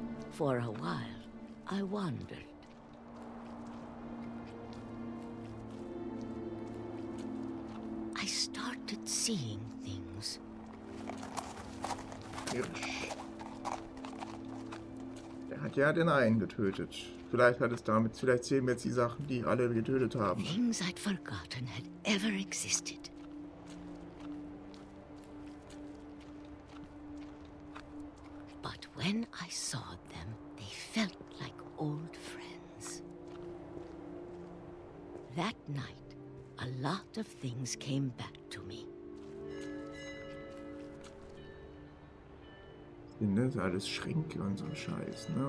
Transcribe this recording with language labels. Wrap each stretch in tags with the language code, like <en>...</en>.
<en>For a while, I wandered. I started seeing things.</en> <de>Hirsch. Der hat ja den einen getötet. Vielleicht hat es damit, vielleicht sehen wir jetzt die Sachen, die alle getötet haben.</de> <en>Things I'd forgotten had ever existed. But when I saw them, they felt like old friends. That night, a lot of things came back to me.</en> <de>Sind das alles Schränke und so Scheiß, ne?</de>